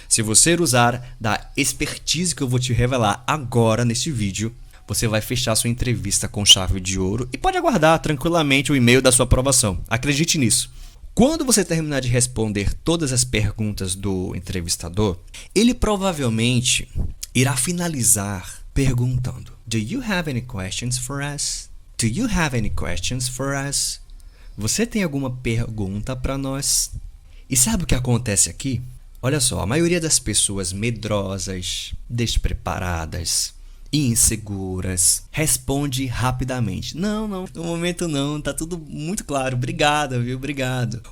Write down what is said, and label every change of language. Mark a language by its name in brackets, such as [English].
[Portuguese] Se você usar da expertise que eu vou te revelar agora neste vídeo, você vai fechar sua entrevista com chave de ouro e pode aguardar tranquilamente o e-mail da sua aprovação. Acredite nisso. Quando você terminar de responder todas as perguntas do entrevistador, ele provavelmente irá finalizar perguntando: [English] Do you have any questions for us? Do you have any questions for us? [Portuguese] Você tem alguma pergunta para nós? E sabe o que acontece aqui? Olha só, a maioria das pessoas medrosas, despreparadas e inseguras responde rapidamente: Não, no momento não, tá tudo muito claro, obrigado, viu, obrigado.